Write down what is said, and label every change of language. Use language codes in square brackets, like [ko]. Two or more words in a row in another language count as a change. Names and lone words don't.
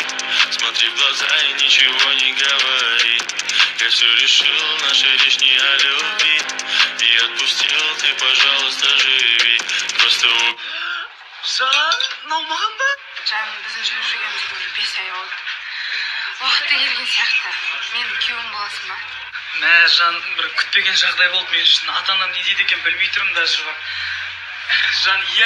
[ru] Смотри в глаза и ничего не говори. Я все решил, наша речь не о любви. И отпустил, ты, пожалуйста, живи. Просто [kk] Жан, наумаған ба? Жан, біздің жүргенімізге уже 5 ай болды. Уақыты келген сияқты. Менің күйеуім боласың ба? Жан, бір күтпеген жағдай болды мен үшін. Ата-анам не дейді екен білмей тұрмын даже бар. Жан,